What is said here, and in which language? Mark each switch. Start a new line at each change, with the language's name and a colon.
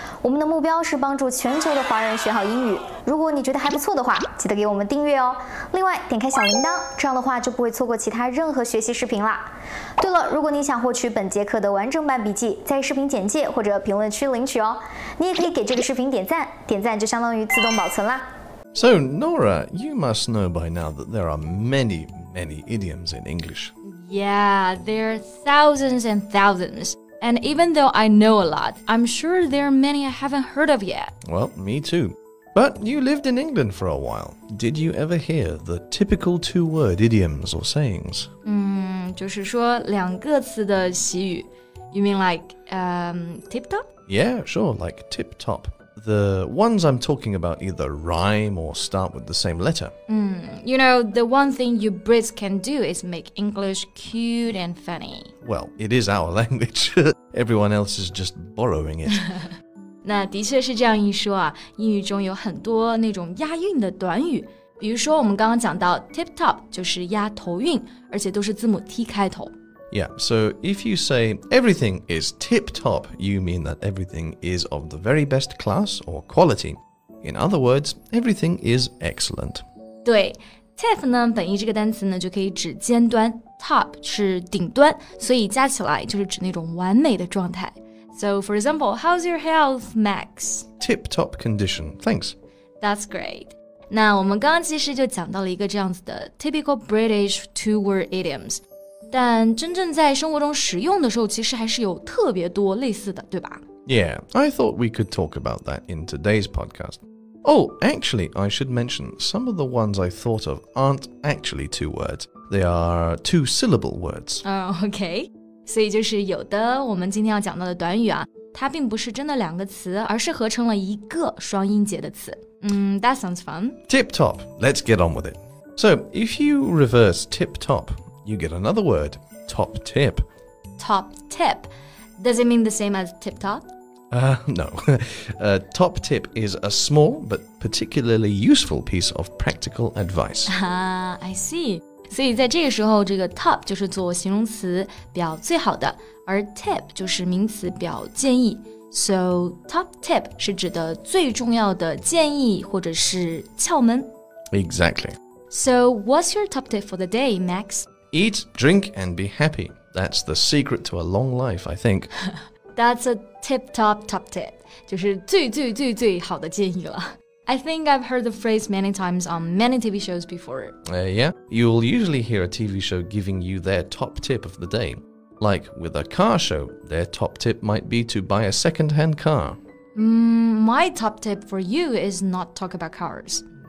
Chinese: 我们的目标是帮助全球的华人学好英语。如果你觉得还不错的话，记得给我们订阅哦。另外，点开小铃铛，这样的话就不会错过其他任何学习视频啦。对了，如果你想获取本节课的完整版笔记，在视频简介或者评论区领取哦。你也可以给这个视频点赞，点赞就相当于自动保存啦。
English: So, Nora, you must know by now that there are many, many idioms in English. Yeah, there are thousands and thousands. And even though I know a lot, I'm sure there are many I haven't heard of yet. Well, me too. But you lived in England for a while. Did you ever hear the typical two-word idioms or sayings?
Chinese: 就是说两个词的习语。
English: You mean like tip-top? Yeah, sure, like tip-top. The ones I'm talking about either rhyme or start with the same letter. You know, the one thing you Brits can do is make English cute and funny. Well, it is our language. Everyone else is just borrowing it.
Chinese: 那的确是这样一说啊，英语中有很多那种押韵的短语，比如说我们刚刚讲到 tip-top 就是押头韵，而且都是字母 T 开头。
English: Yeah, so if you say everything is tip-top, you mean that everything is of the very best class or quality. In other words, everything is excellent.
Chinese: 对 tip 呢，本意这个单词呢就可以指尖端 ，top 是顶端，所以加起来就是指那种完美的状态。
English: So, for example, how's your health, Max? Tip-top condition, thanks. That's great.
Chinese: 那我们刚刚其实就讲到了一个这样子的
English: typical British two-word idioms.
Chinese: 但真正在生活中使用的时候，其实还是有特别多类似的，对吧？
English: Yeah, I thought we could talk about that in today's podcast. Oh, actually, I should mention some of the ones I thought of aren't actually two words. They are two-syllable words. OK.
Chinese: 所以就是有的我们今天要讲到的短语啊，它并不是真的两个词，而是合成了一个双音节的词。
English: That sounds fun. Tip-top. Let's get on with it. So, if you reverse tip-top, you get another word, top tip. Top tip. Does it mean the same as tip-top? No. Top tip is a small but particularly useful piece of practical advice. I see.
Chinese: 所以在这个时候，这个 top 就是做形容词，表最好的，而 tip 就是名词，表建议。
English: So top tip
Chinese: 是指的最重要的建议或者是窍门。
English: Exactly. So what's your top tip for the day, Max? Eat, drink, and be happy. That's the secret to a long life, I think. That's a tip-top top tip.
Chinese: 就是最最最最好的建议了。
English: I think I've heard the phrase many times on many TV shows before. Yeah, you'll usually hear a TV show giving you their top tip of the day. Like with a car show, their top tip might be to buy a second-hand car. My top tip for you is not talk about cars.